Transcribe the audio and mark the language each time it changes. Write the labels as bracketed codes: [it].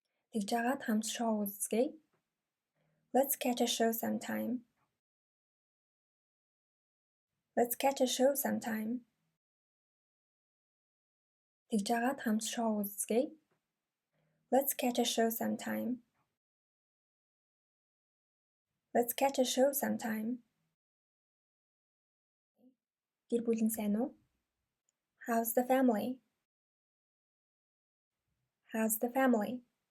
[mn] Тэгж жагаад хамт шоу үзцгээе. [en] Let's catch a show sometime. Let's catch a show sometime. [mn] Тэгж жагаад хамт шоу үзцгээе. [en] Let's catch a show sometime. Let's catch a show sometime. [mn] Гэр бүл нь сайн уу? [en] How's the family? How's the family?